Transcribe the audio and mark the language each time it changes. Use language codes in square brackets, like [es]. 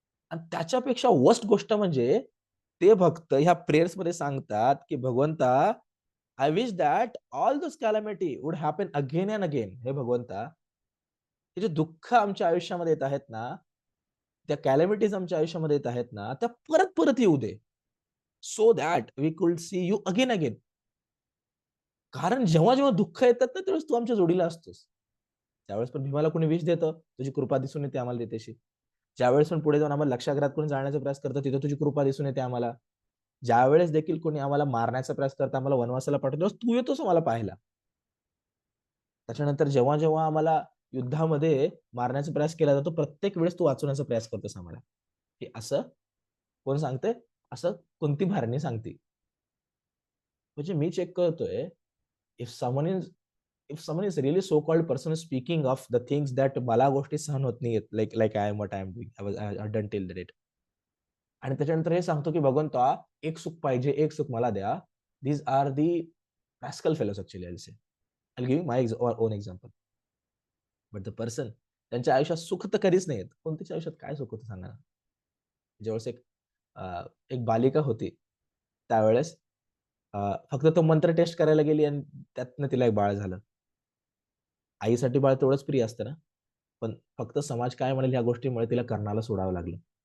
[mr] आणि त्याच्यापेक्षा वर्स्ट गोष्ट म्हणजे ते भक्त ह्या प्रेयर्स मध्ये सांगतात की भगवंता, [en] I wish that all this calamity would happen again and again. [mr] हे भगवंता, हे जे दुःख आमच्या आयुष्यामध्ये येत आहेत ना, त्या कॅलॅमिटीज आमच्या आयुष्यामध्ये येत आहेत ना, त्या परत परत येऊ दे. [en] So that we could see you again again. [mr] कारण जेव्हा जेव्हा दुःख येतात ना, त्यावेळेस तू आमच्या जोडीला असतोस. त्यावेळेस पण भीमाला कोणी विष देतं, तुझी कृपा दिसून येते आम्हाला देतेशी. ज्यावेळेस पण पुढे जाऊन आम्हाला लक्षाघात कोणी जाळण्याचा प्रयास करतं, तिथं तुझी कृपा दिसून येते आम्हाला. ज्यावेळेस देखील कोणी आम्हाला मारण्याचा प्रयास करतं, आम्हाला वनवासाला पाठवतो, तू येतोस आम्हाला पाहायला. त्याच्यानंतर जेव्हा जेव्हा आम्हाला युद्धामध्ये मारण्याचा प्रयास केला जातो, प्रत्येक वेळेस तू वाचवण्याचा प्रयास करतोस आम्हाला. की असं कोण सांगतंय? असं कुंती महाराणी सांगते. म्हणजे मी चेक करतोय, [en] if someone is if someone is really so called person speaking of the things that [mr] मला गोष्टी सहन होत नाहीयेत, [en] Like like I am what I am doing, I done till the date. [mr] आणि त्याच्यानंतर हे सांगतो की भगवंता, एक सुख पाहिजे, एक सुख मला द्या. [en] These are the rascal fellows actually, I'll say. I'll give you my own example. But the person, [mr] त्यांच्या आयुष्यात सुख तर कधीच नाही येत. कोणत्याच्या आयुष्यात काय सुख होतं सांगा ना? ज्यावेळेस एक बालिका होती, त्यावेळेस अ, फक्त तो मंत्र टेस्ट करायला गेली आणि त्यातनं तिला एक बाळ झालं. आईसाठी बाळ तेवढंच प्रिय असतं ना, पण फक्त समाज काय म्हणेल ह्या गोष्टीमुळे तिला कर्णाला सोडावं लागलं.